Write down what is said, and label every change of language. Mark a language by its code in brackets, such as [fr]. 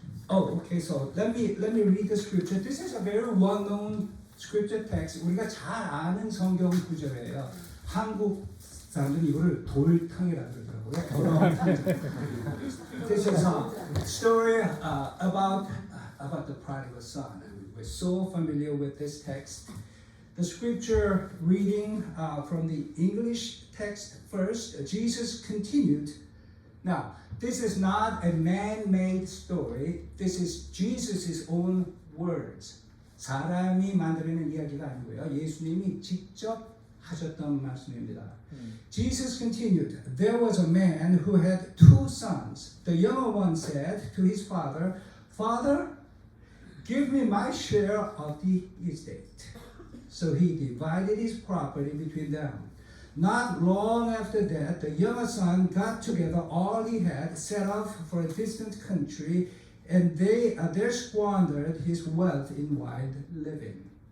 [en] Oh, okay. So let me read the scripture. This is a very well-known scripture text. [ko] 우리가 잘 아는 성경 구절이에요. 한국 사람들은 이거를 돌탕이라고 그러더라고요. [en] This is a story about the prodigal son. We're so familiar with this text. The scripture reading from the English text first. Jesus continued. Now, this is not a man-made story. This is Jesus' own words. [ko] 사람이 만드는 이야기가 아니고요. 예수님이 직접 하셨던 말씀입니다. [en] Jesus continued, There was a man who had two sons. The younger one said to his father, Father, give me my share of the estate. So he divided his property between them. Not long after that, the younger son got together all he had, set off for a distant country, and there squandered his wealth in wild living.